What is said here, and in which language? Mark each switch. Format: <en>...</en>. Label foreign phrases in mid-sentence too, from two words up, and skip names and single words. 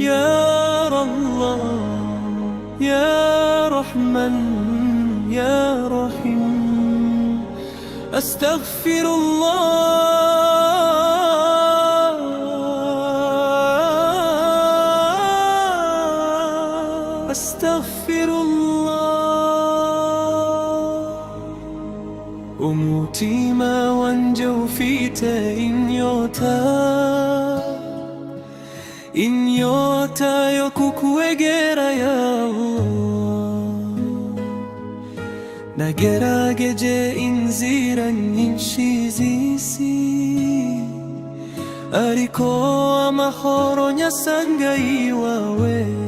<ar>يا الله يا رحمن يا رحيم. أستغفر الله أستغفر الله.</ar> <rw>Umutima wanje ufite inyota yo kukwegera ya Allah. Nagerageje inzira nyinshi z'isi, ariko amahoro nyasanga iwawe.</rw>